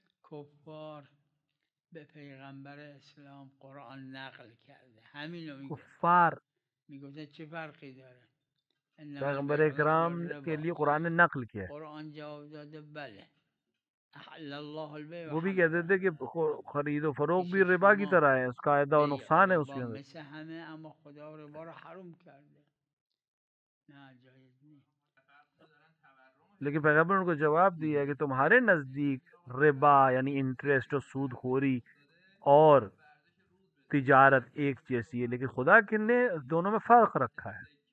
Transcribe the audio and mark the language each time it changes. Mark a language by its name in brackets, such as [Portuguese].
[Persian] کفار به پیغمبر اسلام قرآن نقل کرده همینو میگه. کفار میگه چه فرقی داره؟ [Urdu] پیغمبر اکرام کے لیے قرآن نے نقل کیا ہے. [Persian] قرآن جواب داده بله [Arabic] احل الله البيع. [Urdu] وہ بھی کہتے تھے کہ خرید و فروخت بھی ربا کی طرح ہے، اس کا فائدہ و نقصان ہے اس کے اندر. [Persian] مثل همه اما خدا ربا رو حرام کرده. نه جایز نیست. [Urdu] لیکن پیغمبر نے ان کو جواب دیا کہ تمہارے نزدیک ربا یعنی انٹرسٹ اور سود خوری اور تجارت ایک جیسی ہے، لیکن خدا نے دونوں میں فرق رکھا ہے.